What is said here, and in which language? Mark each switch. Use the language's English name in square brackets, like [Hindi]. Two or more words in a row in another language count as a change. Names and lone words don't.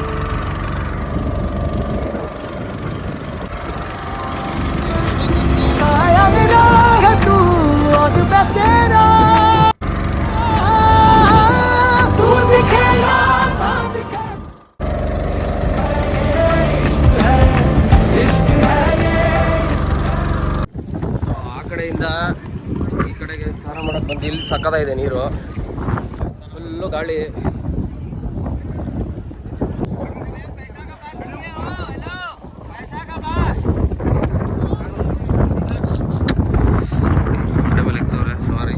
[Hindi] साया मेरा है तू और मैं तेरा, तू दिखे या ना दिखे, इश्क है ये. [Kannada] ಆ ಕಡೆಯಿಂದ ಈ ಕಡೆಗೆ ಸ್ನಾನ ಮಾಡಕ್ಕೆ ಬಂದು ಇಲ್ಲಿ ಸಕ್ಕತ್ತಾಗಿದೆ ನೀರು, ಫುಲ್ಲು ಗಾಳಿ. ಡಬಲ್ ಇಕ್ತವ್ರೆ, ಸಾರಿ.